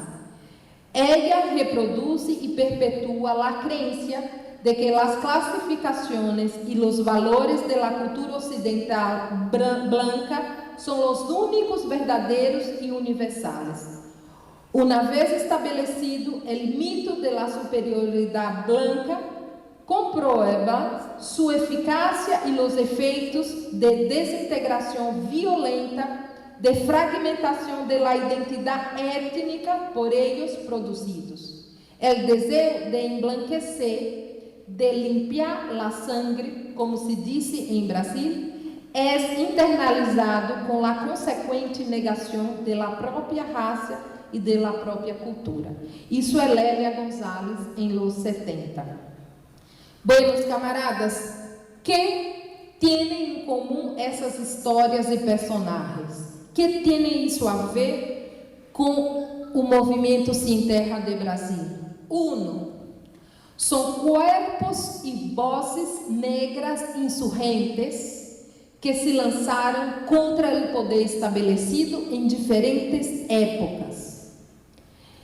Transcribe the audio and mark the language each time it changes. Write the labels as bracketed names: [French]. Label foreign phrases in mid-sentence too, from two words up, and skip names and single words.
[Portuguese] Ela reproduz e perpetua a crença de que as classificações e os valores da cultura ocidental blanca são os únicos verdadeiros e universais. Uma vez estabelecido o mito da superioridade blanca, comprueba sua eficácia e os efeitos de desintegração violenta, de fragmentação da identidade étnica por eles produzidos. O desejo de emblanquecer, de limpiar a sangre, como se disse em Brasil, é internalizado com a consequente negação da própria raça e da própria cultura. Isso é Lélia González em los 70. [Spanish] Buenos camaradas, [Portuguese] que têm em comum essas histórias e personagens? Que tem isso a ver com o movimento Sin Terra de Brasil? Uno, são corpos e vozes negras insurgentes que se lançaram contra o poder estabelecido em diferentes épocas.